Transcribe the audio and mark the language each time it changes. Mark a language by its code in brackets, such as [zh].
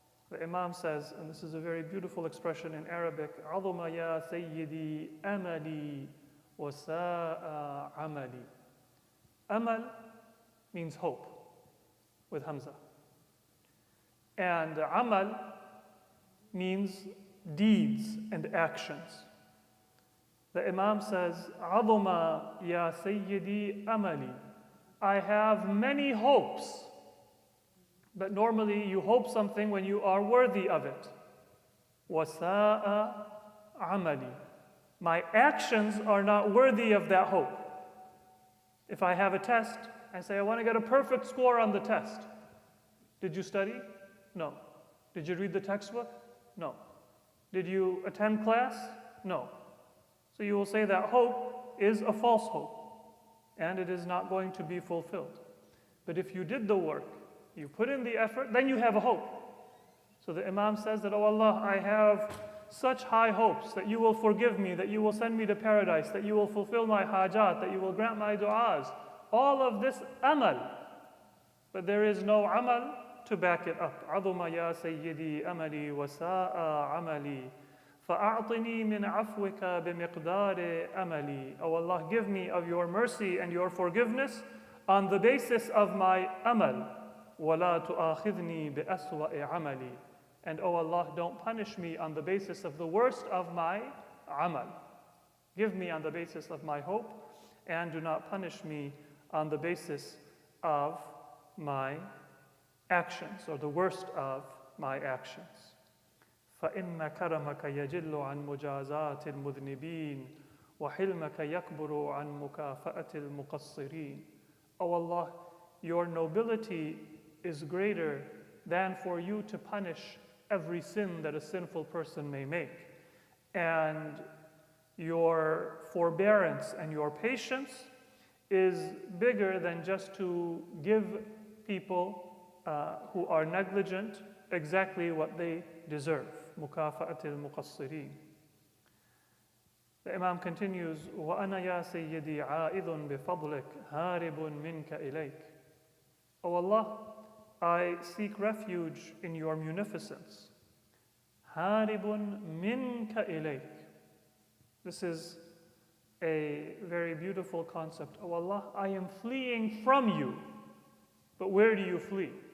[en] The Imam says, and this is a very beautiful expression in Arabic, [ar] عظم يا سيدي أملي وساء عملي. [en] Amal means hope, with Hamza. And amal means deeds and actions. The Imam says, [ar] عظم يا سيدي أملي. [en] I have many hopes. But normally you hope something when you are worthy of it. [ar] وَسَاءَ عَمَلِي. [en] My actions are not worthy of that hope. If I have a test, I say, I want to get a perfect score on the test. Did you study? No. Did you read the textbook? No. Did you attend class? No. So you will say that hope is a false hope, and it is not going to be fulfilled. But if you did the work, you put in the effort, then you have a hope. So the Imam says that, oh Allah, I have such high hopes that you will forgive me, that you will send me to paradise, that you will fulfill my hajat, that you will grant my du'as. All of this amal. But there is no amal to back it up. [ar] عظم يا سيدي أملي وساء عملي فأعطني من عفوك بمقدار أملي. [en] Oh Allah, give me of your mercy and your forgiveness on the basis of my amal. [ar] وَلَا تُؤَاخِذْنِي بِأَسْوَأِ عَمَلِي. [en] And oh Allah, don't punish me on the basis of the worst of my amal. Give me on the basis of my hope, and do not punish me on the basis of my actions, or the worst of my actions. [ar] فَإِنَّ كَرَمَكَ يَجِلُّ عَنْ مُجَازَاتِ الْمُذْنِبِينَ وَحِلْمَكَ يَكْبُرُ عَنْ مُكَافَأَةِ الْمُقَصِّرِينَ. [en] Oh Allah, your nobility is greater than for you to punish every sin that a sinful person may make. And your forbearance and your patience is bigger than just to give people who are negligent exactly what they deserve. [ar] مُكَافَأَةِ الْمُقَصِّرِينَ. [en] The Imam continues, [ar] وَأَنَا يَا سَيِّدِي عَائِذٌ بِفَضْلِكَ هَارِبٌ مِنْكَ إِلَيْكَ. [en] O Allah, I seek refuge in your munificence. [ar] Haribun minka ilayk. [en] This is a very beautiful concept. O Allah, I am fleeing from you. But where do you flee?